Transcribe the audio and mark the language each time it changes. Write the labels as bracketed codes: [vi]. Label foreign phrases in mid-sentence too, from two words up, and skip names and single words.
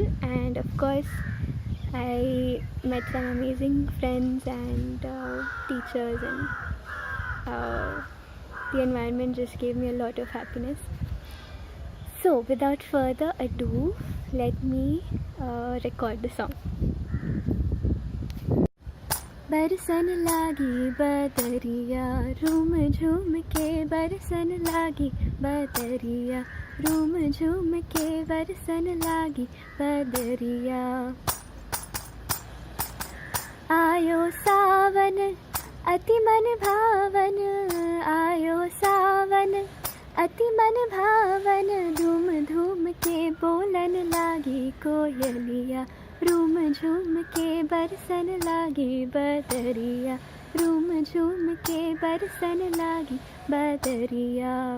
[en] And of course, I met some amazing friends and teachers, and the environment just gave me a lot of happiness. So without further ado, let me record the song. [hi] बरसन लागी बदरिया रूम झूम के, बरसन लागी बदरिया रूम झूम के, बरसन लागी बदरिया। आयो सावन अति मन भावन, आयो सावन अति मन भावन, धूम धूम के बोलन लागी कोयलिया, रूम झूम के बरसन लागी बदरिया, रूम झूम के बरसन लागी बदरिया।